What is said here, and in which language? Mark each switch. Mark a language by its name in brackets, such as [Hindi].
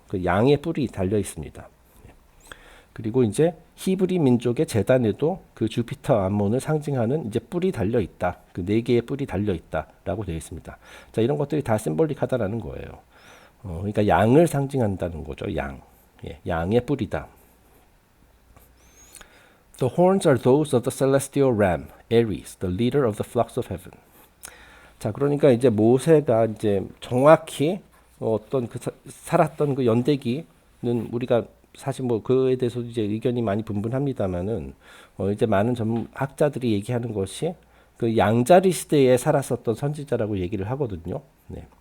[Korean] 그 양의 뿔이 달려 있습니다. 그리고 이제 히브리 민족의 제단에도 그 주피터 암몬을 상징하는 이제 뿔이 달려 있다. 그 네 개의 뿔이 달려 있다라고 되어 있습니다. 자, 이런 것들이 다 심볼릭하다라는 거예요. 그러니까 양을 상징한다는 거죠. 양, 양의 뿔이다. [English] The horns are those of the celestial ram, Aries, the leader of the flocks of heaven. [Korean] 자, 그러니까 이제 모세가 이제 정확히 어떤 그 살았던 그 연대기는 우리가 사실 뭐 그에 대해서 이제 의견이 많이 분분합니다만은 이제 많은 학자들이 얘기하는 것이 그 양자리 시대에 살았었던 선지자라고 얘기를 하거든요. 네.